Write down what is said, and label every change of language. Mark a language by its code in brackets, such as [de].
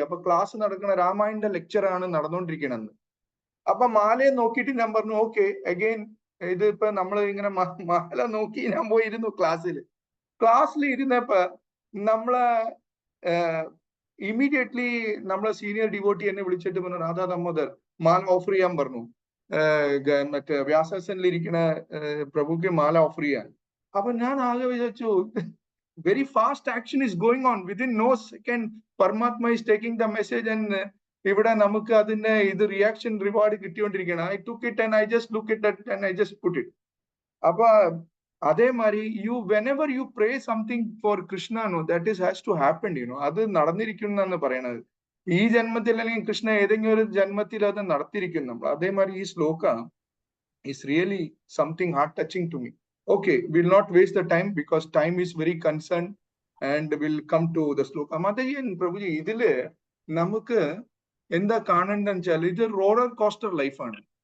[ml] അപ്പൊ ക്ലാസ് നടക്കുന്ന രാമായണന്റെ ലെക്ചറാണ് നടന്നുകൊണ്ടിരിക്കണെന്ന്. അപ്പൊ മാലയെ നോക്കിയിട്ട് ഞാൻ പറഞ്ഞു ഓക്കെ അഗെയിൻ ഇത് ഇപ്പൊ നമ്മൾ ഇങ്ങനെ മാല നോക്കി ഞാൻ പോയി ഇരുന്നു ക്ലാസ്സിൽ ഇരുന്നപ്പോ നമ്മളെ ഇമ്മീഡിയറ്റ്ലി നമ്മളെ സീനിയർ ഡിവോട്ടി എന്നെ വിളിച്ചിട്ട് പറഞ്ഞു രാധാ ദാമോദർ മാല ഓഫർ ചെയ്യാൻ പറഞ്ഞു, മറ്റേ വ്യാസനിൽ ഇരിക്കുന്ന പ്രഭുക്ക് മാല ഓഫർ ചെയ്യാൻ. അപ്പൊ ഞാൻ ആകെ വിചാരിച്ചു [en] very fast action is going on within no second. Paramatma is taking the message and [ml] ഇവിടെ നമുക്ക് അതിന്റെ ഇത് reaction reward കിട്ടിക്കൊണ്ടിരിക്കുകയാണ്. [en] I took it and I just look it at and I just put it. [ml] അപ്പൊ അതേമാതിരി [en] whenever you pray something for Krishna, no, that is has to happen, you know, [ml] അത് നടന്നിരിക്കുന്നു പറയണത്. ഈ ജന്മത്തിൽ അല്ലെങ്കിൽ കൃഷ്ണ ഏതെങ്കിലും ഒരു ജന്മത്തിൽ അത് നടത്തിയിരിക്കുന്നു നമ്മൾ. അതേമാതിരി ഈ ശ്ലോക [en] is really something heart touching to me. Okay, we'll not waste the time because time is very concerned and we'll come to the shloka. [ml] മാതാജി പ്രഭുജി ഇതില് നമുക്ക് എന്താ കാണണ്ടെന്ന് വെച്ചാൽ ഇത് റോളർ കോസ്റ്റർ ലൈഫാണ്.